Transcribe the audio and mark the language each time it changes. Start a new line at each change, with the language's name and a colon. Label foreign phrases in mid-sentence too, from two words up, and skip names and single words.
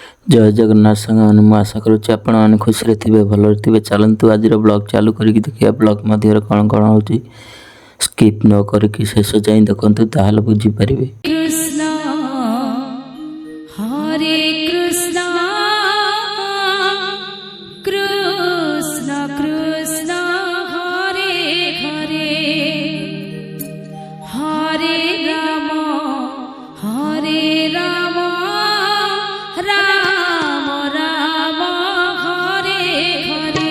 Odia: जय जगन्नाथ साଙ୍ଗମାନେ ମୁଁ ଆଶା କରୁଛି ଆପଣମାନେ ଖୁସିରେ ଥିବେ ଭଲରେ ଥିବେ। ଚାଲନ୍ତୁ ଆଜିର ବ୍ଲଗ୍ ଚାଲୁ କରିକି ଦେଖିବା ବ୍ଲଗ୍ ମଧ୍ୟରେ କ'ଣ କ'ଣ ହେଉଛି। ସ୍କିପ୍ ନ କରିକି ଶେଷ ଯାଏଁ ଦେଖନ୍ତୁ, ତାହେଲେ ବୁଝିପାରିବେ।
Sanskrit: कृष्ण हरे कृष्ण कृष्ण कृष्ण हरे हरे हरे राम राम राम हरे हरे